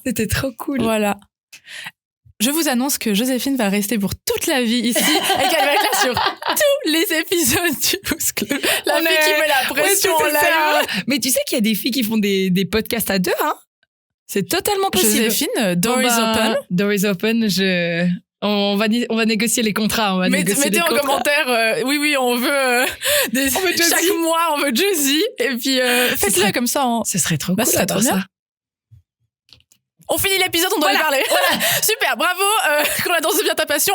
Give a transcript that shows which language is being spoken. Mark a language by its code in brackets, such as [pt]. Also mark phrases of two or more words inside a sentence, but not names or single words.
[fr] C'était trop cool. Voilà. Je vous annonce que Joséphine va rester pour toute la vie ici et qu'elle va être là sur tous les épisodes du Boost Club. La fille qui met la pression en live. Mais tu sais qu'il y a des filles qui font des podcasts à deux, hein. C'est totalement possible. Joséphine, [en] door is open. Door is open, [fr] on va négocier les contrats. Mettez en commentaire, oui, on veut, chaque mois, on veut Josie. Et puis, faites-le comme ça. Ce serait trop cool. Ça serait trop bien. On finit l'épisode, on doit y parler. Voilà. Super, bravo. Qu'on a dansé bien ta passion.